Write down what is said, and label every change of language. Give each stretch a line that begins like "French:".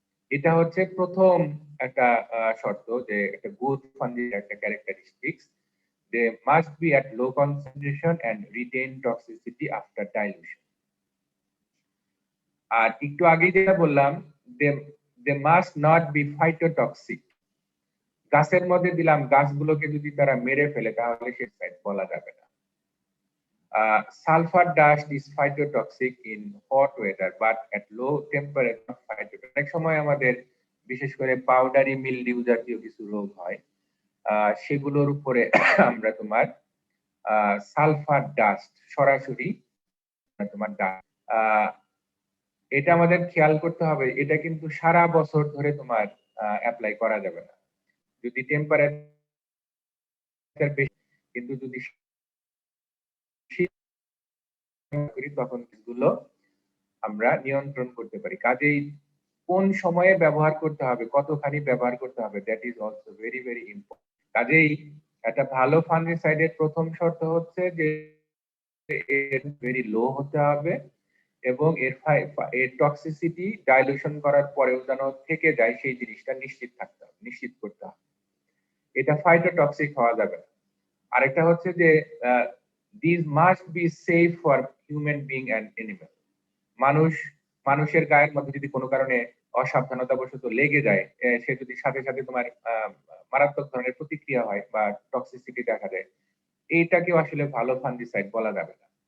Bangla: এটা হচ্ছে প্রথম একটা শর্ত যে একটা গুড ফাঙ্গিসাইড একটা characteristics,
English: they must be at low concentration and retain toxicity after dilution.
Bangla: আর একটু আগে যেটা বললাম
English: they must not be phytotoxic.
Bangla: গাছের মধ্যে দিলাম, গাছগুলোকে যদি তারা মেরে ফেলে তাহলে সে সাইড বলা যাবে না।
English: Sulfur dust is phytotoxic in hot weather but at low temperature phytotoxic.
Bangla: অনেক সময় আমাদের বিশেষ করে পাউডারি মিলডিউ জাতীয় কিছু রোগ হয়, সেগুলোর উপরে আমরা তোমার সালফার ডাস্ট সরাসরি তোমার এটা আমাদের খেয়াল করতে হবে, এটা কিন্তু সারা বছর ধরে তোমার অ্যাপ্লাই করা যাবে না। যদি টেম্পারেচার বেশি, কিন্তু যদি তখন এগুলো আমরা নিয়ন্ত্রণ করতে পারি। কাজেই কোন সময়ে ব্যবহার করতে হবে, কতখানি ব্যবহার করতে হবে,
English: That is also very very important.
Bangla: কাজেই একটা ভালো ফাঙ্গিসাইডের প্রথম শর্ত হচ্ছে যে এর ভেরি লো হতে হবে এবং এর টক্সিসিটি ডাইলুশন করার পরেও যেন থেকে যায় সেই জিনিসটা নিশ্চিত করতে হবে। এটা ফাইটোটক্সিক হওয়া যাবে না। আরেকটা হচ্ছে যে
English: these must be safe for human being and animal.
Bangla: মানুষ মানুষের গায়ের মধ্যে যদি কোনো কারণে অসাবধানতাবশত লেগে যায়, সে যদি সাথে সাথে তোমার মারাত্মক ধরনের প্রতিক্রিয়া হয় বা টক্সিসিটি দেখা যায়, এইটাকেও আসলে ভালো ফাঙ্গিসাইড বলা যাবে না।